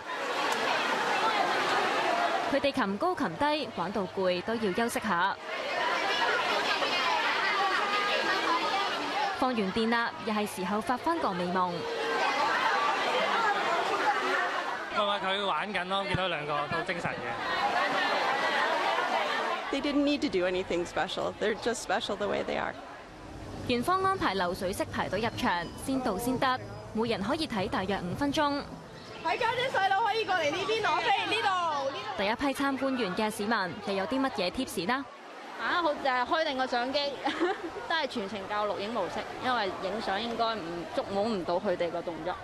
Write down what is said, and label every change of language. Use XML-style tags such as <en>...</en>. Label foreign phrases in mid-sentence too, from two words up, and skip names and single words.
<yue>佢哋擒高擒低，玩到攰都要休息下。放完電啦，又係時候發返個美夢。佢玩緊咯，見到2個都精神嘅。</yue> <en>They didn't need to do anything special. They're just special the way they are.</en> <yue>園方安排流水式排隊入場，先到先得，每人可以睇大約5分鐘。睇家姐細佬可以過嚟呢邊攞飛，呢度。第一批參觀完嘅市民又有啲乜嘢 tips 呢？好開定個相機，都係全程教錄影模式，因為影相應該捉摸唔到佢哋個動作。</yue>